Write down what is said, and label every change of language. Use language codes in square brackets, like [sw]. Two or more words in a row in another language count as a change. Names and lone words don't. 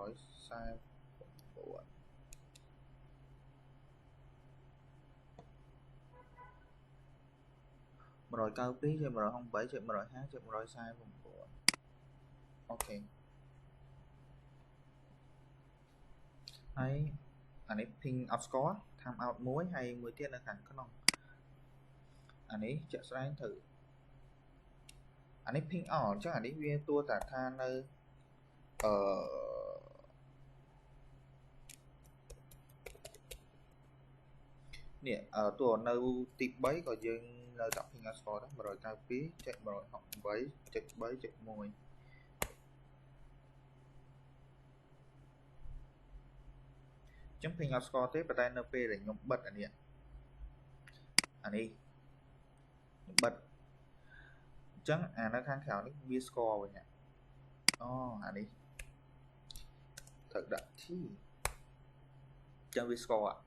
[km] 149 192 ចែក 168 ចែក 150 ចែក 149 អូខេហើយអានេះ [en] ping out score time out [km] មួយហើយមួយទៀតនៅខាងក្នុងអានេះជាក់ស្ដែងទៅអានេះ [en] ping out [km] អញ្ចឹងអានេះវាតួតាថានៅ នេះតួនៅទី3ក៏យើងនៅដាក់ [en] ping out score [km] ដែរ 192 ចែក 168 ចែក 3 ចែក 1 ចឹង [en] ping out score [km] ទេប៉ុន្តែនៅពេលដែលខ្ញុំបិទអានេះខ្ញុំបិទអញ្ចឹងអានៅខាងក្រៅនេះវា score វិញអូអានេះត្រូវដាក់ T អញ្ចឹងវា score